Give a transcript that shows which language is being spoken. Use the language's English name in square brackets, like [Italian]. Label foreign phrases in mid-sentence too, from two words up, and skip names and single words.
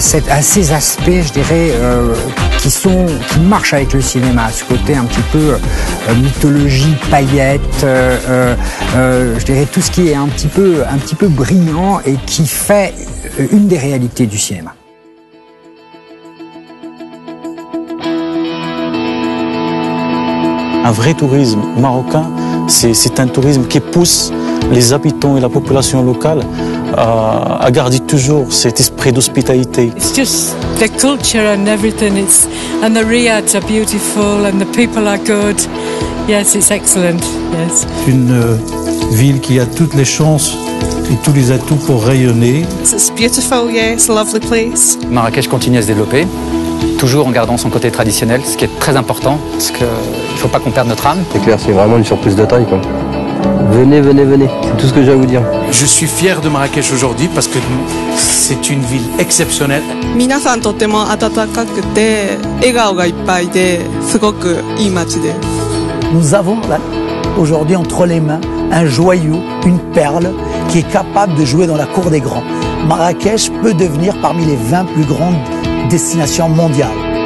[French] ces aspects, je dirais, qui marchent avec le cinéma, ce côté un petit peu mythologie, paillettes, je dirais tout ce qui est un petit peu brillant et qui fait une des réalités du cinéma. Un vrai tourisme marocain, c'est un tourisme qui pousse les habitants et la population locale à garder toujours cet esprit d'hospitalité. [English] It's just the culture and everything. And the riads are beautiful and the people are good. Yes, it's excellent. Yes. [French] C'est une ville qui a toutes les chances et tous les atouts pour rayonner. [English] It's beautiful, yeah, it's a lovely place. [French] Marrakech continue à se développer, toujours en gardant son côté traditionnel, ce qui est très important, parce qu'il ne faut pas qu'on perde notre âme. C'est clair, c'est vraiment une surprise de taille, quoi. Venez, venez, venez, c'est tout ce que j'ai à vous dire. Je suis fier de Marrakech aujourd'hui parce que c'est une ville exceptionnelle. [Japanese] 皆さんとても温かくて笑顔がいっぱいですごくいい街で。 [French] Nous avons là, aujourd'hui entre les mains un joyau, une perle qui est capable de jouer dans la cour des grands. Marrakech peut devenir parmi les 20 plus grandes destinations mondiales.